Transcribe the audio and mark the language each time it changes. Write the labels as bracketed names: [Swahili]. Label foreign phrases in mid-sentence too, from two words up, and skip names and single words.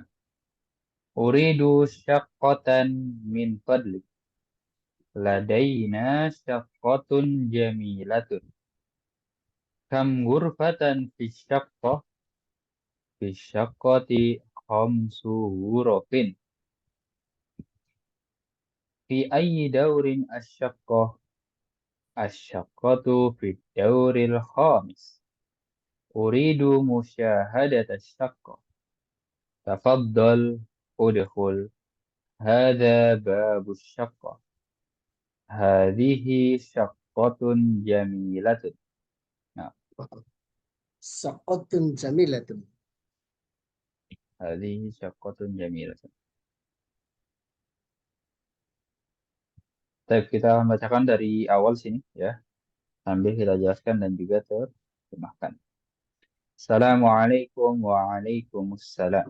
[Arabic] أريد شقة من فضلك. لدينا شقة جميلة. كم غرفة في شقة? في الشقة خمس غرف. في أي دور الشقة? الشقة في الدور الخامس. أريد مشاهدة الشقة. تفضل ادخل. هذا باب الشقة. هذه شقة جميلة. [Indonesian] Nah, [Arabic] شقة جميلة. هذه شقة جميلة. [Indonesian] Baik, kita akan bacakan dari awal sini ya, sambil kita jelaskan dan juga terjemahkan. [Arabic] السلام عليكم وعليكم السلام.